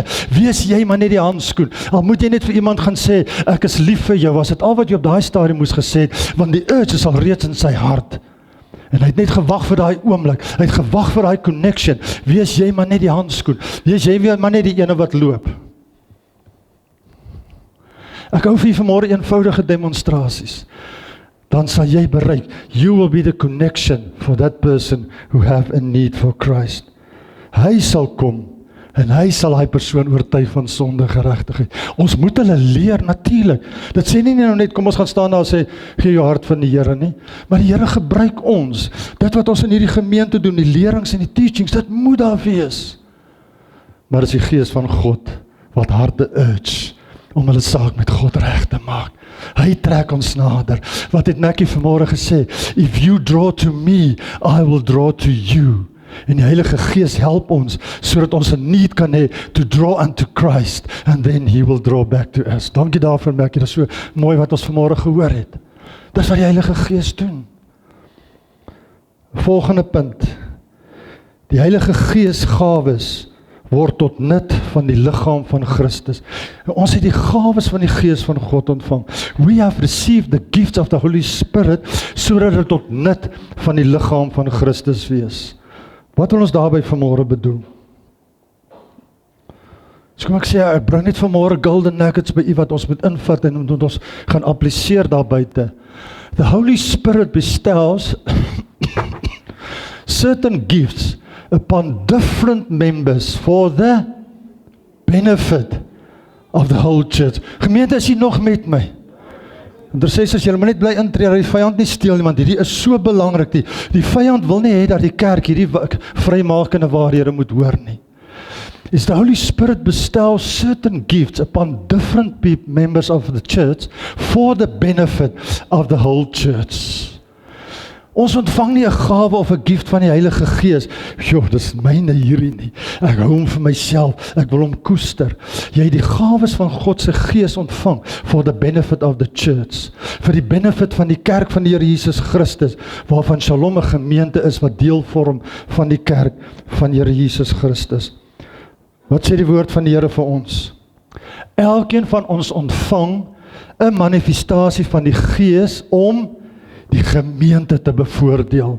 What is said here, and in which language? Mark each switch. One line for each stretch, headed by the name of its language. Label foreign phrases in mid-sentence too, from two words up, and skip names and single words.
Afrikaans: Wees jy maar net die handskoen. Al moet jy net vir iemand gaan sê, ek is lief vir jou, was dit al wat jy op daai stadium moes gesê het, want die urge is al reeds in sy hart. En hy het net gewag vir daai oomblik. Hy het gewag vir daai connection. Wees jy maar net die handskoen. Wees jy maar net die ene wat loop. Ek hou vir vanmôre eenvoudige demonstrasies. Dan sal jy bereik.
English: You will be the connection for that person who have a need for Christ.
Afrikaans: Hy sal kom en hy sal hy persoon oortuig van sonde, geregtigheid. Ons moet hulle leer natuurlik. Dit sê nie nou net kom ons gaan staan daar en sê gee jou hart van die Here nie, maar die Here gebruik ons. Dit wat ons in hierdie gemeente doen, die lerings en die teachings, dit moet daar wees. Maar dit is die Gees van God wat harte urge om hulle saak met God reg te maak. Hy trek ons nader. Wat het Mackie vanmôre gesê?
English: If you draw to me, I will draw to you.
Afrikaans: En die Heilige Gees help ons, sodat ons 'n need kan hê
English: to draw unto Christ, and then he will draw back to us.
Afrikaans: Dankie daarvoor, Mackie, dit is so mooi wat ons vanmôre gehoor het. Dis wat die Heilige Gees doen. Volgende punt. Die Heilige Gees gawes word tot nut van die liggaam van Christus. En ons het die gawes van die Gees van God ontvang.
English: We have received the gifts of the Holy Spirit,
Afrikaans: sodat dit tot nut van die liggaam van Christus wees. Wat wil ons daarby vanmôre bedoel? So kom ek sê, ek bring net vanmôre
English: golden nuggets
Afrikaans: by u wat ons moet invat en moet ons gaan appliseer daar buite.
English: The Holy Spirit bestows certain gifts upon different members for the benefit of the whole church.
Afrikaans: Gemeente, is hier nog met my? En daar sê as jy net bly intree, dat die vyand nie steel nie, want hierdie is so belangrik. Die vyand wil nie hê dat die kerk hierdie vrymakende waarhede moet hoor nie.
English: Is the Holy Spirit bestows certain gifts upon different members of the church for the benefit of the whole church.
Afrikaans: Ons ontvang nie 'n gawe of 'n gift van die Heilige Gees. Dis myne hierdie nie. Ek hou hom vir myself. Ek wil hom koester. Jy het die gawes van God se Gees ontvang
English: for the benefit of the church.
Afrikaans: Vir die benefit van die kerk van die Here Jesus Christus, waarvan Shalom 'n gemeente is wat deel vorm van die kerk van die Here Jesus Christus. Wat sê die woord van die Here vir ons? Elkeen van ons ontvang 'n manifestasie van die Gees om die gemeente te bevoordeel.